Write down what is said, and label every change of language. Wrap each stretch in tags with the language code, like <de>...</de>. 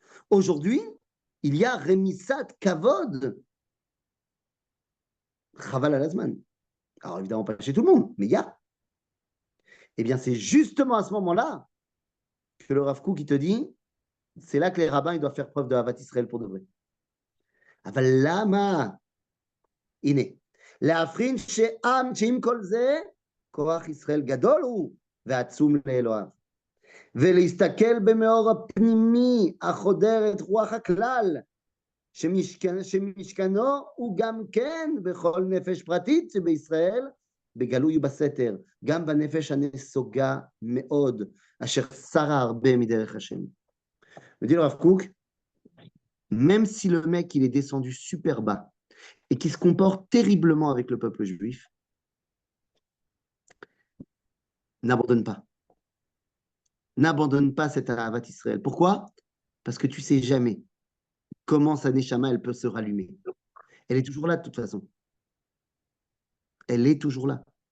<fr>Aujourd'hui, il y a</fr> <he>Remisat Kavod, Chaval al-Azman.</he> <fr>Alors évidemment, pas chez tout le monde, mais il y a. Eh bien, c'est justement à ce moment-là que le Rav Kook qui te dit, c'est là que les rabbins ils doivent faire preuve de Havat Israël pour de vrai.</fr> <he>Aval lama, הנה, להבחין שעם כל זה, כוח ישראל גדול הוא ועצום לאלוהיו. ולהסתכל במאור הפנימי החודר את רוח הכלל, שמשכנו הוא גם כן בכל נפש פרטית שבישראל, בגלוי ובסתר, גם בנפש הנסוגה מאוד, אשר שרה הרבה מדרך השם.</he> <fr>Me dit le Rav Kook, même si le mec il est descendu super bas et qui se comporte terriblement avec le peuple juif, n'abandonne pas. N'abandonne pas cette Ahavat Israël. Pourquoi? Parce que tu sais jamais comment sa Neshama elle peut se rallumer. Elle est toujours là de toute façon. Elle est toujours là.</fr>